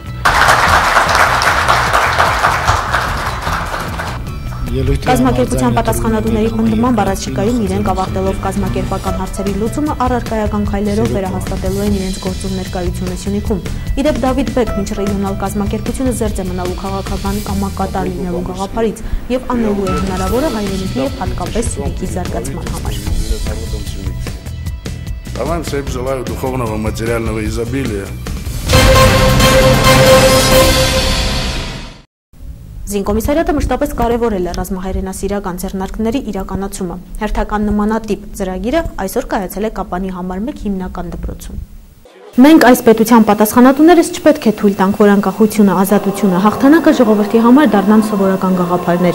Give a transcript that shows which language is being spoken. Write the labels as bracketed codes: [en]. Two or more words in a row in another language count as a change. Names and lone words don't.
[hy] Կազմակերպության պատասխանատուների պնդման բառացիկայում իրենք ավարտելով կազմակերպական հարցերի լուծումը առարկայական քայլերով վերահաստատելու են իրենց գործում ներկայությունը Սյունիքում։ Իդեպ Դավիթ Բեկ միջռեգիոնալ կազմակերպությունը զերծ է մնալու քաղաքական կամակատար լինելու գաղափարից եւ անելու է հնարավորը հայրենիքի եւ հատկապես Սյունիքի զարգացման համար։ [ru] Вам всем желаю духовного, материального изобилия. [hy] Զինկոմիսարիատը մշտապես կարևորել է ռազմահայրենասիրական ձեռնարկների իրականացումը։ Հերթական նմանատիպ ծրագիրը այսօր կայացել է Կապանի համար 1 հիմնական դպրոցում։ Մենք այս պետության պատասխանատուներս չպետք է թույլ տանք, որ անկախությունը, ազատությունը, հաղթանակը ժողովրդի համար դառնան սովորական գաղափարներ։